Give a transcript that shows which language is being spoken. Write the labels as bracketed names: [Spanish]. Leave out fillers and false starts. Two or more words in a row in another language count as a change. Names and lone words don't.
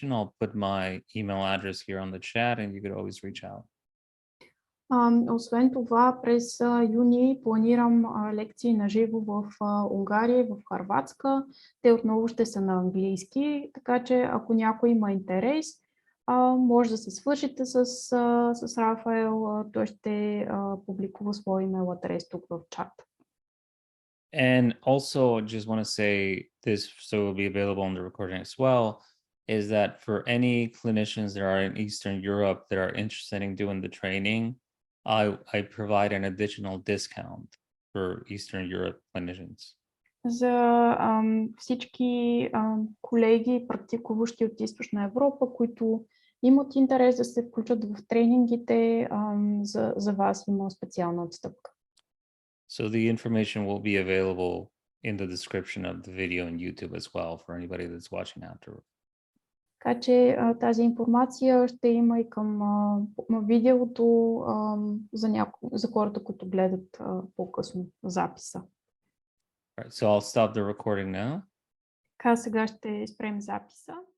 [English] I'll put my email address here on the chat and you could always reach out. [Bulgarian] Освен това, през юни планирам лекции на живо в Унгария и в Хърватска. Те отново ще са на английски, така че ако някой има интерес, може да се свържете с Рафаел. Той ще публикува своя имейл адрес тук в чат. [English] And also just want to say this, so it will be available on the recording as well, is that for any clinicians that are in Eastern Europe that are interested in doing the training, I provide an additional discount for Eastern Europe clinicians. [Bulgarian] За всички колеги, практикуващи от Източна Европа, които имат интерес да се включат в тренингите, за вас има специална отстъпка. [English] So the information will be available in the description of the video on YouTube as well for anybody that's watching afterward. [Bulgarian] Така че тази информация ще има и към видеото за хората, които гледат по-късно записа. [English] All right, so I'll stop the recording now. [Bulgarian] Така, сега ще спрем записа.